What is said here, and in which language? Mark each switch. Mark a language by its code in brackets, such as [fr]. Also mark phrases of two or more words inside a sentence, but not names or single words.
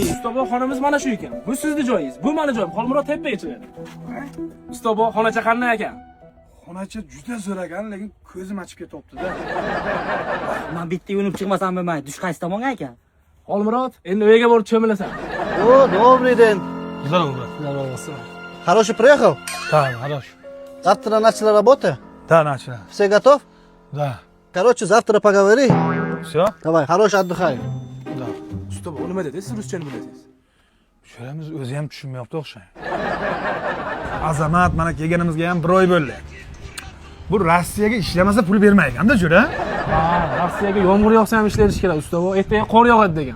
[uz] Ustobo xonamiz mana shu ekan. Bu sizning joyingiz. Bu meni joyim. Xolmurod tepaga chiqadi. Ustobo xonacha qanday ekan? Xonacha juda zo'ragan, lekin ko'zim ochib ketyapti-da. Men bitta yo'nib chiqmasam bo'lmaydi. Dush qaysi tomonga ekan? Xolmurod, endi uyga borib cho'milasan. [ru] О, добрый день. Здорово. Хороший приехал? Да, хорошо. Завтра начала работа? Да, начали. Все готов? Да. Короче, завтра поговори. Всё? Давай, хороший отдыхай. [uz] Ustobo, nima dedi? Siz ruschani bilasiz. Shularimiz o'zi ham tushunmayapti o'xshaydi. Azamat mana kelganimizga ham 1 oy bo'ldi. Bu Rossiyaga ishlamasa pul bermaydi-da, jo'ra? Ha, Rossiyaga yomg'ir yog'sa ham ishlarish kerak, ustobo. Ertaga qor yog'adi degan.